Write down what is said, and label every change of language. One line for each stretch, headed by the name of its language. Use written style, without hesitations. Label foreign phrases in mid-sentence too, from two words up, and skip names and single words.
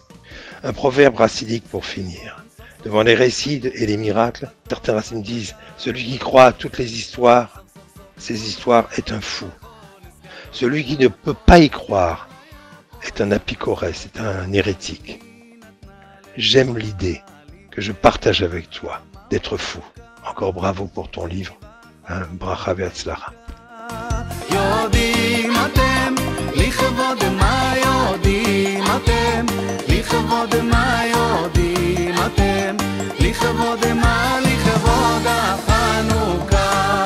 French: Un proverbe racidique pour finir. Devant les récits et les miracles, certains racines disent « Celui qui croit à toutes les histoires, ces histoires est un fou. Celui qui ne peut pas y croire est un apicorès, c'est un hérétique. J'aime l'idée que je partage avec toi d'être fou. Encore bravo pour ton livre.
Hebrew: ברכה והצלחה. יודעים אתם, לכבוד מה יודעים אתם, לכבוד מה יודעים אתם, לכבוד מה לכבוד החנוכה.